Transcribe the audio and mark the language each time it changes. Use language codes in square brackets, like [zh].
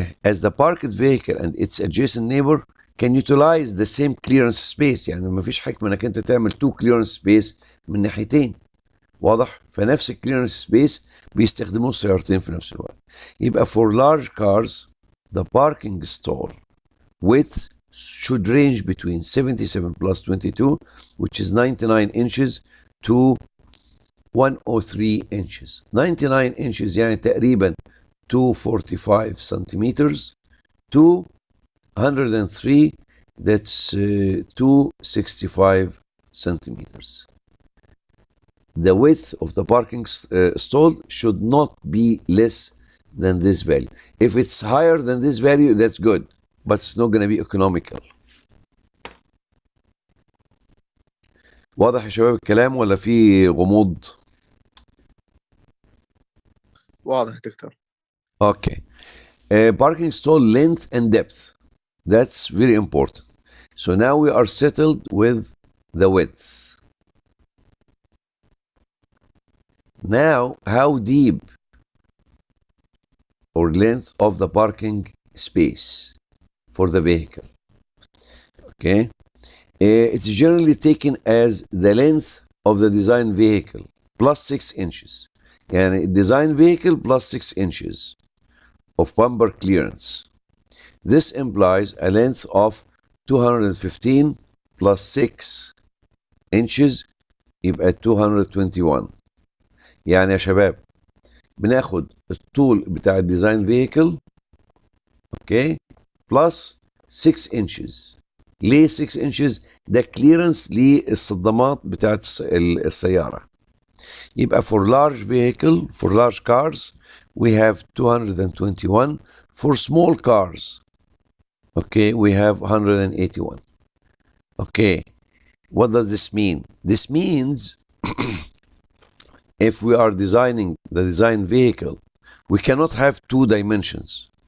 [en] As the parked vehicle and its adjacent neighbor can utilize the same clearance space. [ar] يعني ما فيش حكمة انك انت تعمل [en] two clearance space [ar] من ناحيتين. واضح؟ فنفس الكليرنس سبيس بيستخدموه السيارتين في نفس الوقت. يبقى [en] for large cars the parking stall width should range between 77 plus 22, which is 99 inches, to 103 inches. 99 inches [ar] يعني تقريبا [en] 245 centimeters to 103, that's 265 centimeters. The width of the parking stall should not be less than this value. If it's higher than this value, that's good, but it's not going to be economical. [ar] واضح يا شباب الكلام ولا في غموض؟ واضح دكتور. [en] Okay. Parking stall length and depth. That's very important. So now we are settled with the widths. Now, how deep or length of the parking space for the vehicle? Okay. It's generally taken as the length of the design vehicle plus 6 inches. [ar] يعني [en] design vehicle plus 6 inches of bumper clearance. This implies a length of 215 plus 6 inches [ar] يبقى [en] 221. [ar] يعني يا شباب بناخد الطول بتاع الديزاين فيكل اوكي بلس 6 انشز. ليه 6 انشز؟ ده كليرنس للصدمات بتاعت السياره. يبقى [en] for large vehicle, for large cars we have 221. For small cars okay we have 181. Okay, what does this mean? This means if we are designing the design vehicle, we cannot have two dimensions.